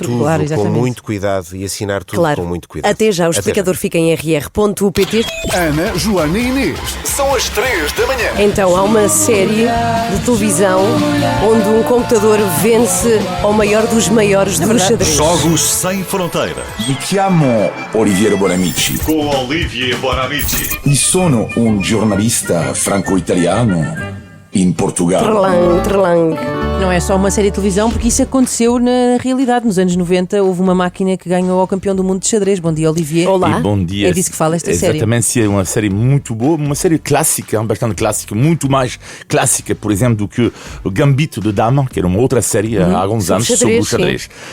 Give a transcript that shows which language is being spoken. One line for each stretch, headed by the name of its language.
Portuguese: tudo com muito cuidado e assinar tudo com muito cuidado. Até já, o explicador fica em rr.pt. Ana, Joana e Inês. São as 3 da manhã. Então, há uma série de televisão onde um computador vence ao maior dos maiores do xadrez. Jogos sem fronteiras.
Italian: Mi chiamo Oliviero Bonamici
Portuguese: Com Olivier Bonamici.
Italian: e sono un giornalista franco-italiano in Portugal. Trlang.
Portuguese: Não é só uma série de televisão, porque isso aconteceu na realidade. Nos anos 90 houve uma máquina que ganhou ao campeão do mundo de xadrez. Bom dia, Olivier. Olá. E bom dia. É disso que fala esta série. Exatamente, é uma série muito boa, uma série clássica, bastante clássica, muito mais clássica, por exemplo, do que o Gambito de Dama, que era uma outra série há alguns anos sobre o xadrez.